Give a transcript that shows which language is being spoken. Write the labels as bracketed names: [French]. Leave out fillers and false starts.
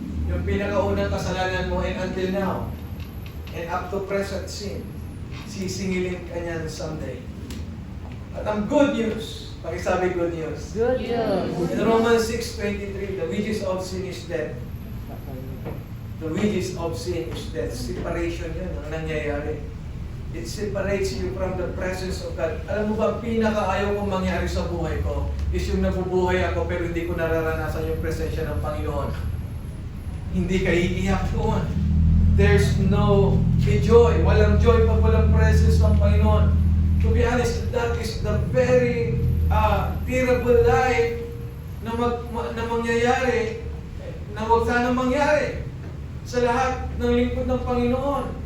[Filipino] Yung pinakaunang kasalanan mo [English] and until now, and up to present sin, [Filipino] sisingilin ka niyan someday. At ang good news, pakisabi good news. [English] Good news. In Romans 6:23, the wages of sin is death. The wages of sin is death. [Filipino] Separation yun ang nangyayari. [English] It separates you from the presence of God. [Filipino] Alam mo ba, pinakaayaw kong mangyari sa buhay ko is yung nabubuhay ako pero hindi ko nararanasan yung presensya ng Panginoon. Hindi ka iiyak doon. [English] There's no joy. [Filipino] Walang joy pag walang presence ng Panginoon. [English] To be honest, that is the very terrible life [Filipino] na mangyayari, na huwag sana mangyari sa lahat ng lingkod ng Panginoon.